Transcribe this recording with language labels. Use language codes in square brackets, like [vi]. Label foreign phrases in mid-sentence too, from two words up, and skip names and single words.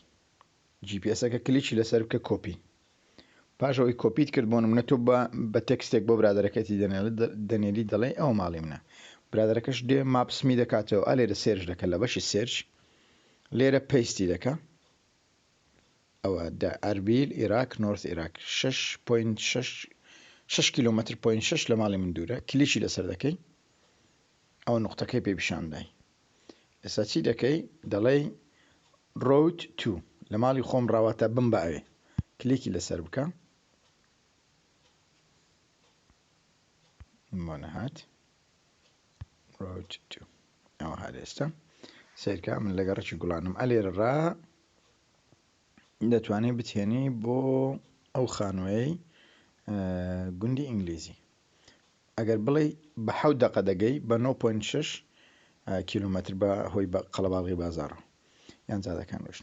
[ckb] GPS-ەکە کلیکی لەسەر بکە کۆپی، پاشەوەی کۆپیت کرد بۆ نمونە تۆ بە تێکستێک بۆ برادەرەکەتی دەنێری دەڵێ ئەو ماڵی منە، برادەرەکەش دێ ماپسمی دەکاتەوە، ئەلێرە سێرچ دەکە لە بەشی سێرچ، لێرە پیستی دەکە، ئەوە ئەربیل عێراق نۆرث عێراق 6 کیلۆمەتر 6 لە ماڵی من دوورە، کلیکی لەسەر دەکەی، ئەو نقطەکەی پێ پیشاندای. ئێستا چی دەکەی؟ دەڵێ [en] road to، [ckb] لە ماڵی خۆم ڕاواتە بم بە ئەوێ، کلیکی لەسەر بکە، بۆ نەهات [en] road to، [ckb] ئەوە هات. ئێستا سیرکە من لەگە ڕێکی گوڵانم، ئەلێرە ڕا دەتوانێت بتێنی بۆ ئەو خانووەی گوندی ئینگلیزی. ئەگەر بڵێ بە 7 دقە دەگەی بە 9.6 کیلۆمەتر بە هۆی قەڵەباڵغی بازاڕە یان جادەکان ڕۆشن.